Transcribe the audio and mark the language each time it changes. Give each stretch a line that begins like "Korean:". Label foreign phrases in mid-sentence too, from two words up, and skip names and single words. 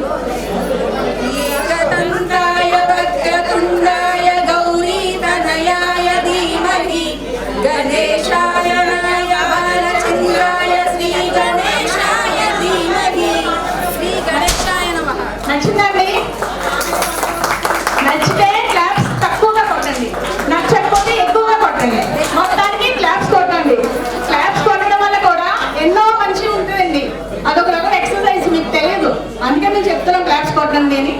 Sanskrit: एकदन्ताय वक्रतुण्डाय गौरीतनयाय धीमहि गणेशाय बालचन्द्राय श्रीगणेशाय धीमहि श्रीगणेशाय नमः.
Telugu: నచ్చిందండి? నచ్చితే క్లాప్స్ తక్కువగా కొట్టండి, నచ్చకపోతే ఎక్కువగా కొట్టండి. మొత్తానికి క్లాప్స్ కొట్టండి. క్లాప్స్ కొట్టడం వల్ల కూడా ఎన్నో మంచి ఉంటుందండి. అదొక రకం ఎక్సర్సైజ్, మీకు తెలియదు, అందుకే మేము చెప్తున్నాం క్లాప్స్ కొట్టండి అని.